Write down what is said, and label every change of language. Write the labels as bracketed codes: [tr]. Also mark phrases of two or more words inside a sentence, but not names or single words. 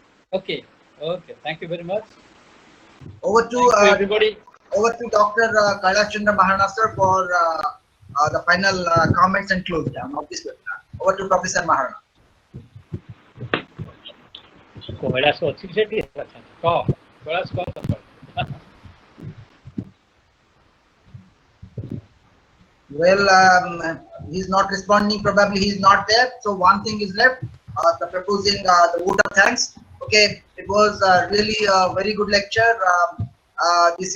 [en] Okay. Thank you very much. Over Thank you, to everybody. over to Dr. Kailash Chandra Maharana sir for the final comments and close down of this webinar. Over to Professor Maharana. [or] Kailash ଅଛି ସେଠି କହ Kailash କହ ସକାଳ. [en] Well, he's not responding. Probably he's not there. So one thing is left: the proposing the vote of thanks. Okay, it was really a very good lecture this evening.